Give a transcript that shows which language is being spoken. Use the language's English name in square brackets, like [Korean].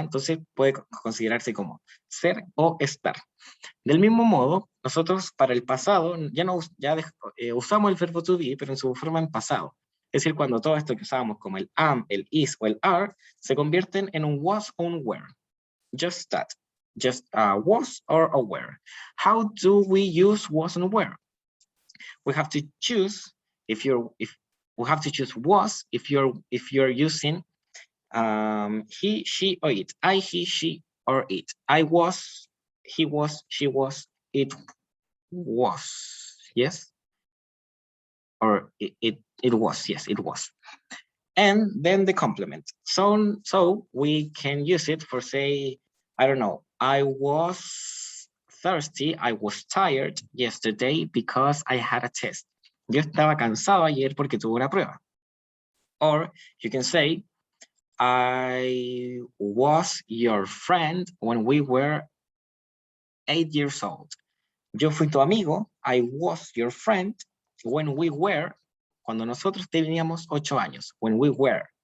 [Spanish] Entonces puede considerarse como ser o estar. Del mismo modo, nosotros para el pasado usamos el verbo to be, pero en su forma en pasado. Es decir, cuando todo esto que usábamos como el am, el is o el are, se convierten en un was o un were. [English] Just that. Just was or a were. How do we use was and were? We have to choose we have to choose was if you're using he, she, or it. I, he, she, or it. I was, he was, she was, it was. Yes. Or it was. Yes, it was. And then the complement. So we can use it for, say, I don't know, I was thirsty, I was tired yesterday because I had a test. [Spanish] Yo estaba cansado ayer porque tuve una prueba. [English] Or you can say, I was your friend when we were 8 years old. [Spanish] Yo fui tu amigo, [English] I was your friend when we were, [Spanish] cuando nosotros teníamos 8 años, [English] when we were.